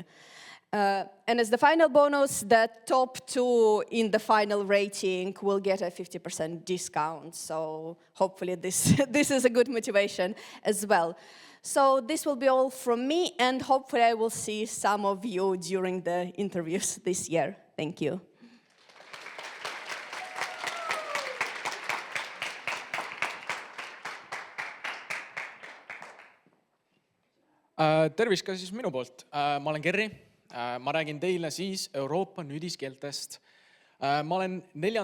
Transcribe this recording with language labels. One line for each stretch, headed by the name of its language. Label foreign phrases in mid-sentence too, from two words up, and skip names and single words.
English: And as the final bonus, the top 2 in the final rating will get a 50% discount. So hopefully this is a good motivation as well. So this will be all from me, and hopefully I will see some of you during the interviews this year. Thank you.
Estonian: Tervist ka siis minu poolt. Ma olen Kerri. Ma räägin teile siis Euroopa nüüdiskeeltest. Ma olen 4.